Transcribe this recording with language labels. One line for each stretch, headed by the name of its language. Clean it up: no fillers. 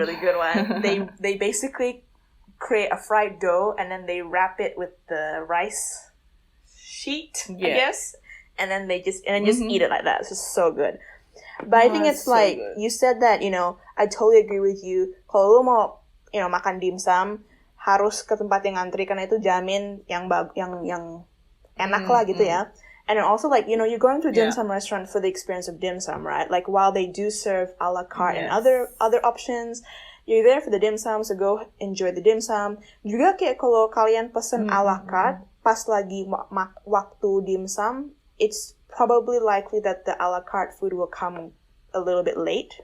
English: a really good one. They basically create a fried dough and then they wrap it with the rice sheet, I guess, and then just eat it like that. It's just so good. But I think it's so like good. You said that, you know, I totally agree with you.
Indonesian: Kalau lu mau, you know, makan dimsum, harus ke tempat yang ngantri karena itu jamin yang enak lah gitu ya.
English: And then also, like, you know, you're going to a dim sum restaurant for the experience of dim sum, right? Like, while they do serve a la carte and other options, you're there for the dim sum, so go enjoy the dim sum.
Indonesian: Juga kayak kalau kalian pesen a la carte, pas lagi waktu dim sum,
English: it's probably likely that the a la carte food will come a little bit late.